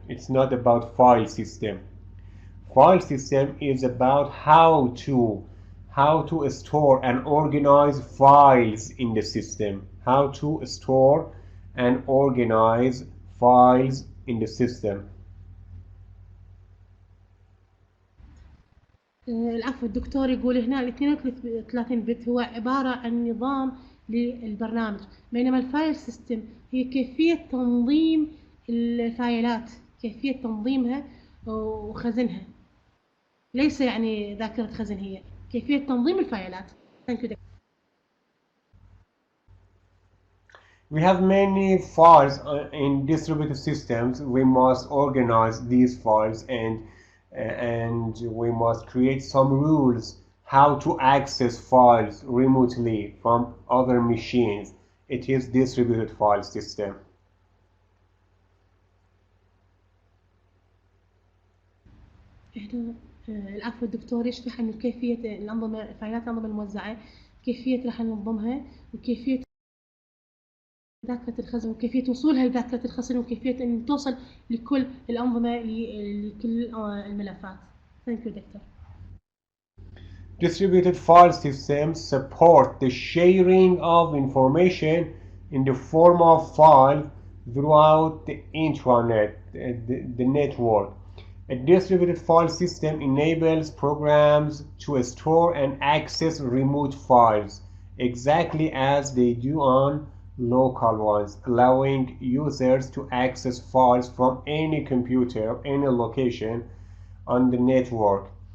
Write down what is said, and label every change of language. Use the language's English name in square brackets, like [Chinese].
[English] It's not about file system. File system is about how to how to store and organize files in the system. How to store and organize files in the system. [Arabic] العفو، الدكتور يقول هنا ال 32 بت هو عبارة عن نظام للبرنامج، بينما الفايل سيستم هي كيفية تنظيم الفايلات، كيفية تنظيمها وخزنها، ليس يعني ذاكرة خزن، هي كيفية تنظيم الفايلات. [English] Thank you. We have many files in distributed systems. We must organize these files and we must create some rules how to access files remotely from other machines. It is distributed file system. [Arabic] احنا العفو، الدكتور يشرح عن كيفية الأنظمة، فايلات الأنظمة الموزعة، كيفية راح ننظمها، وكيفية ذاكرة الخزن، وكيفية وصولها لذاكرة الخزن، وكيفية أن توصل لكل الأنظمة لكل الملفات. [English] Thank you, Doctor. Distributed file systems support the sharing of information in the form of files throughout the intranet, the network. A distributed file system enables programs to store and access remote files exactly as they do on local ones, allowing users to access files from any computer, any location on the network.